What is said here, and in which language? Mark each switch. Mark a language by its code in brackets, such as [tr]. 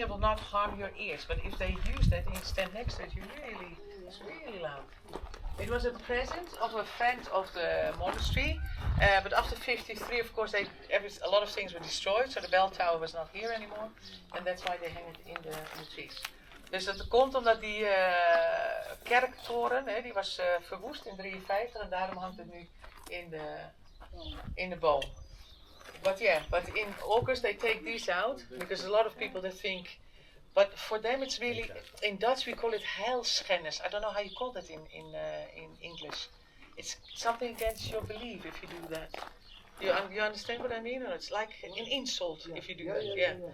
[en] It will not harm your ears. But if they use that and you stand next to it, it's really loud. It was a present of a friend of the monastery, but after 53, of course, a lot of things were destroyed, so the bell tower was not here anymore, and that's why they hang it in the trees. [nl] Dus dat komt omdat die kerktoren, die was verwoest in 53 en daarom hangt het nu in de boom. [en] But in August they take these out, because a lot of people they think, but for them it's really, in Dutch we call it heilschennis. I don't know how you call that in English. It's something against your belief if you do that. You understand what I mean? Or it's like an insult if you do that. Yeah.